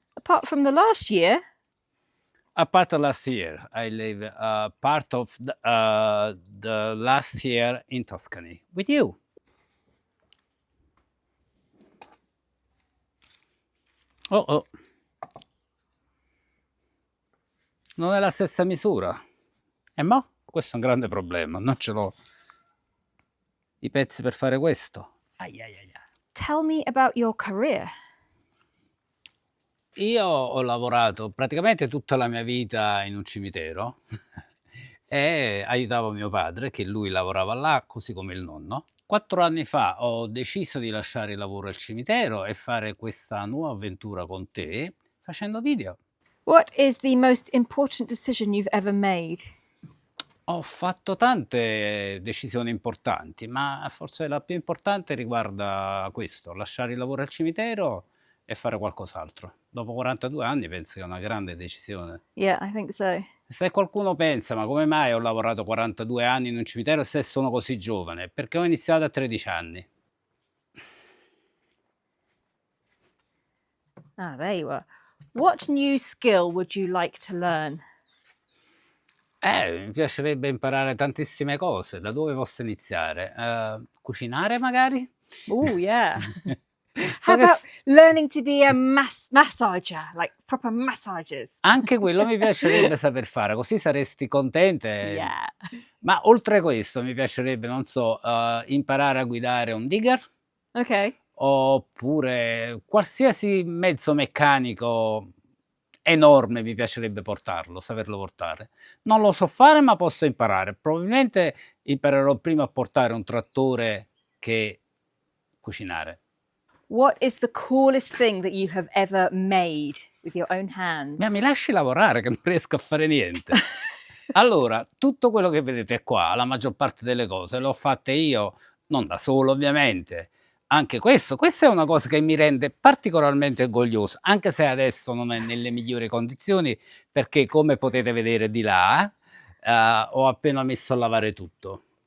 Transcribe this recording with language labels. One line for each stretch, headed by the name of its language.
English: Apart from the last year? Apart of last year, I live part of the last year in Tuscany with you.
Italian: Oh, non è la stessa misura. E mo? Questo è un grande problema, non ce l'ho i pezzi per fare questo. Ai.
English: Tell me about your career.
Italian: Io ho lavorato praticamente tutta la mia vita in un cimitero e aiutavo mio padre, che lui lavorava là, così come il nonno. 4 anni fa ho deciso di lasciare il lavoro al cimitero e fare questa nuova avventura con te facendo video.
English: What is the most important decision you've ever made?
Italian: Ho fatto tante decisioni importanti, ma forse la più importante riguarda questo, lasciare il lavoro al cimitero e fare qualcos'altro. Dopo 42 anni penso che è una grande decisione.
English: Yeah, I think so.
Italian: Se qualcuno pensa, ma come mai ho lavorato 42 anni in un cimitero se sono così giovane? Perché ho iniziato a 13 anni.
English: Ah, there you are. What new skill would you like to learn?
Italian: Mi piacerebbe imparare tantissime cose. Da dove posso iniziare? Cucinare magari?
English: Oh, yeah. So How
Italian: che
English: about learning to be a massager, like proper massagers?
Italian: anche quello mi piacerebbe saper fare, così saresti contenta.
English: Yeah.
Italian: Ma oltre questo mi piacerebbe, non so, imparare a guidare un digger
English: Okay.
Italian: oppure qualsiasi mezzo meccanico enorme mi piacerebbe portarlo, saperlo portare. Non lo so fare, ma posso imparare. Probabilmente imparerò prima a portare un trattore che cucinare.
English: What is the coolest thing that you have ever made with your own hands?
Italian: Mi lasci lavorare che non riesco a fare niente. Allora, tutto quello che vedete qua, la maggior parte delle cose, l'ho fatte io, non da solo ovviamente. Anche questa è una cosa che mi rende particolarmente orgoglioso, anche se adesso non è nelle migliori condizioni, perché come potete vedere di là, ho appena messo a lavare tutto.